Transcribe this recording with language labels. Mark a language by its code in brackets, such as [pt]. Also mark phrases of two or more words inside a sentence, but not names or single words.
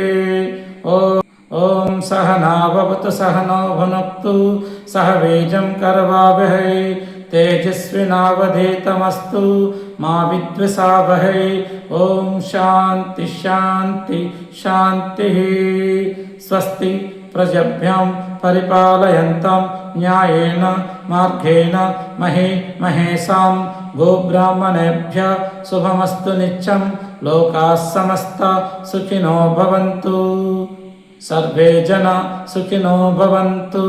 [sa] ఓం సహనావతు సహనో భునక్తు సహ వీర్యం కరవావహై తేజస్వినావధీతమస్తు మా విద్విషావహై. ఓం శాంతి శాంతి శాంతి. స్వస్తి ప్రజభ్యాం పరిపాలయంతాం న్యాయేన మార్గేణ మహేషాం గోబ్రాహ్మణేభ్యः శుభమస్తు నిత్యం. లోకాः సమస్తా సుఖినో భవంతు. సర్వే జనా సుఖినో భవంతు.